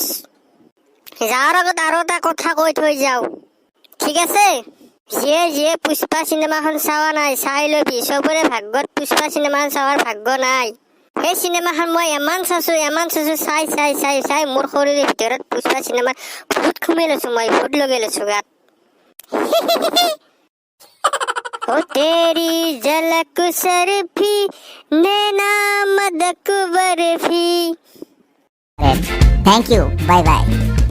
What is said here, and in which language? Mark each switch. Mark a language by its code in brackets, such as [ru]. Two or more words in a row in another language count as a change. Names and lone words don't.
[as] যাৰ আগত আৰু এটা কথা কৈ থৈ যাওঁ, ঠিক আছে? যিয়ে পুষ্পা চিনেমাখন চোৱা নাই চাই লবি। চবৰে ভাগ্যত পুষ্পা চিনেমাখন চোৱাৰ ভাগ্য নাই। সেই চিনেমাখন মই ইমান চাইছো চাই চাই চাই চাই মোৰ শৰীৰৰ ভিতৰত পুষ্পা চিনেমা ভূত সোমাই লৈছো, মই ভূত লগাই লৈছো গাত। [hi] ओ तेरी झलक सरफी नैना मदक बर्फी। [en] Thank you. Bye bye.